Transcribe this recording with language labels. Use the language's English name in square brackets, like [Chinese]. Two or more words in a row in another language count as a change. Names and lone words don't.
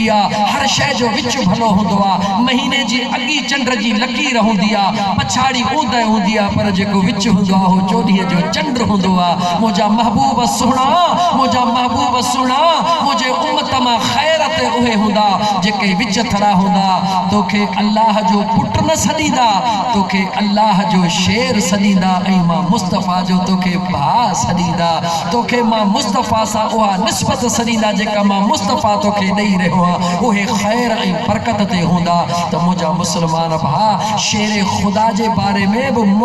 [Sindhi] आहे हर शइ जो विच भलो हूंदो आहे महीने जी अॻी चंड जी लकीर हूंदी आहे पछाड़ी ऊंदहि हूंदी आहे पर जेको विच हूंदो आहे उहो चोॾींहं जो चंड हूंदो आहे मुंहिंजा महबूब सुहिणा मुंहिंजा महबूब सुहिणा मुंहिंजे उम्मत मां ख़ैरत ते उहे हुंदा जेके विच थड़ा हुंदा तोखे अल्लाह जो पुट न सदीदा तोखे अल्लाह जो शेर सदीदा ऐं मां मुस्तफ़ा जो तोखे भा सदीदा तोखे मां मुस्तफ़ा सा उहा निस्बत सदीदा जेका मां मुस्तफ़ा तोखे ॾेई रहियो आहियां उहे ख़ैर ऐं बरकत ते हूंदा त मुंहिंजा मुस्लमान भा शेर खुदा जे बारे में बि